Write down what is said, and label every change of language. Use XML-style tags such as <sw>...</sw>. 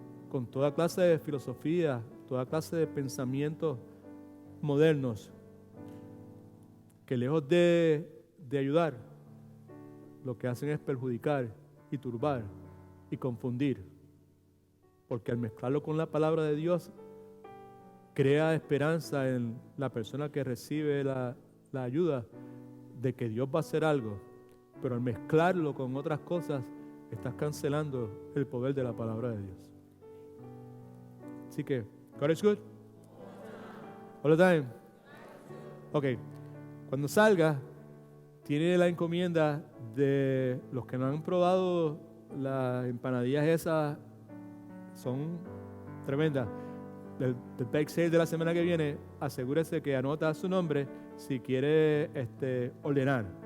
<es>con toda clase de filosofía, toda clase de pensamientos modernos, que lejos de ayudar, lo que hacen es perjudicar y turbar y confundir, porque al mezclarlo con la palabra de Dios crea esperanza en la persona que recibe la ayuda de que Dios va a hacer algo, pero al mezclarlo con otras cosas estás cancelando el poder de la palabra de Dios. Así que,</es> <en>God is good all the time.</en> <es>Ok, cuando salga, tiene la encomienda de los que no han probado las empanadillas esas, son tremendas. Del bake sale de la semana que viene, asegúrese que anota su nombre si quiere ordenar.</es>